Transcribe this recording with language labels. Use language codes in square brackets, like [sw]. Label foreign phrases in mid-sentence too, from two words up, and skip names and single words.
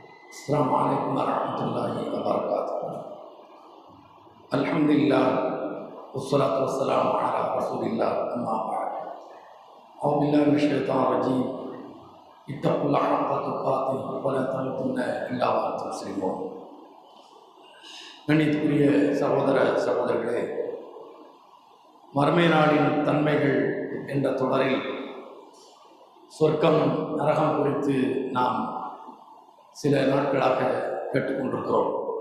[ar] السلام عليكم ورحمة الله وبركاته. الحمد لله والصلاة والسلام على رسول الله أما بعد. أعوذ بالله من الشيطان الرجيم. اتقوا الله حق تقاته ولا تموتن إلا وأنتم مسلمون. [ta] கண்ணியத்துக்குரிய சகோதர சகோதரிகளே, மறுமை நாளின் தன்மைகள் என்ற தொடரில் சொர்க்கம் நரகம் குறித்து நாம் சில நாட்களாக கேட்டுக்கொண்டிருக்கிறோம்.